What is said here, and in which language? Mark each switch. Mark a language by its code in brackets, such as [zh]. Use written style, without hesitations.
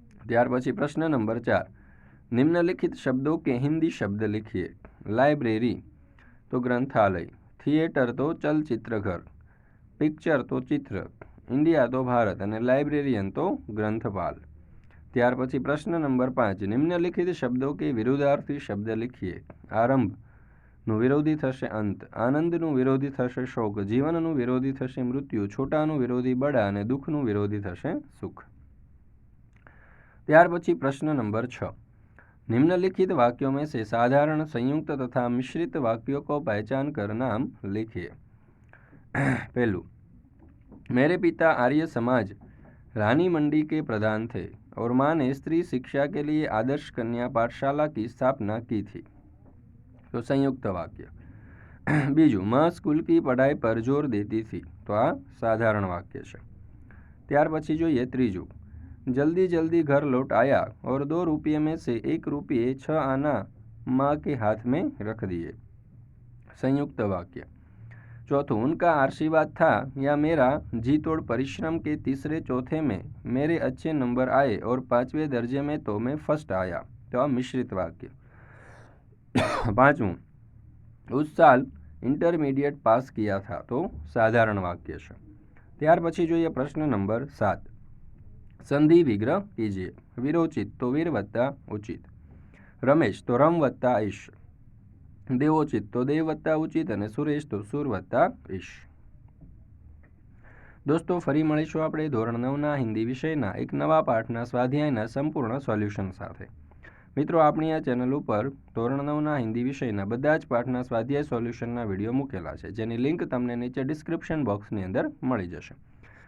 [hi] ત્યાર પછી પ્રશ્ન નંબર 4, निम्नलिखित शब्दों के हिंदी शब्द लिखिए। लाइब्रेरी तो ग्रंथालय, थिएटर तो चलचित्रघर, पिक्चर तो चित्र, इंडिया तो भारत અને लाइब्रेरियन तो ग्रंथपाल। ત્યાર પછી પ્રશ્ન નંબર 5, निम्नलिखित शब्दों के विरुद्धार्थी शब्द लिखिए। [gu] આરંભનું વિરોધી થશે અંત, આનંદનું વિરોધી થશે શોક, જીવનનું વિરોધી થશે મૃત્યુ, છોટાનું વિરોધી બડા અને દુઃખનું વિરોધી થશે સુખ। [hi] ત્યાર પછી પ્રશ્ન નંબર 6, निम्नलिखित वाक्यों में से साधारण, संयुक्त तथा मिश्रित वाक्यों को पहचान कर नाम लिखिए। पहलू, मेरे पिता आर्य समाज रानी मंडी के प्रधान थे और माँ ने स्त्री शिक्षा के लिए आदर्श कन्या पाठशाला की स्थापना की थी, तो संयुक्त वाक्य। बीजू, माँ स्कूल की पढ़ाई पर जोर देती थी, तो आ साधारण वाक्य है। त्यार पछी जोईए त्रीजू, जल्दी जल्दी घर लौट आया और 2 रुपये में से 1 रुपये 6 आना माँ के हाथ में रख दिए, संयुक्त वाक्य। चौथों, उनका आशीर्वाद था या मेरा जी तोड़ परिश्रम के तीसरे चौथे में मेरे अच्छे नंबर आए और 5वें दर्जे में तो मैं फर्स्ट आया, तो मिश्रित वाक्य। पांचवों, उस साल इंटरमीडिएट पास किया था, तो साधारण वाक्य है। [gu] ત્યાર પછી જોઈએ પ્રશ્ન નંબર 7, संधि विग्रह कीजिए। [hi] विरोचित तो वीर वत्ता उचित, रमेश तो रम वत्ता ईश, देवोचित तो देव वत्ता उचित અને સુરેશ તો સુર વત્તા ઈશ। [gu] દોસ્તો ફરી મળીશું આપણે ધોરણ 9ના હિન્દી વિષયના એક નવા પાઠના સ્વાધ્યાયના સંપૂર્ણ સોલ્યુશન સાથે। મિત્રો, આપણી આ ચેનલ ઉપર ધોરણ 9ના હિન્દી વિષયના બધા જ પાઠના સ્વાધ્યાય સોલ્યુશનના વિડીયો મૂકેલા છે, જેની લિંક તમને નીચે ડિસ્ક્રિપ્શન બોક્સની અંદર મળી જશે।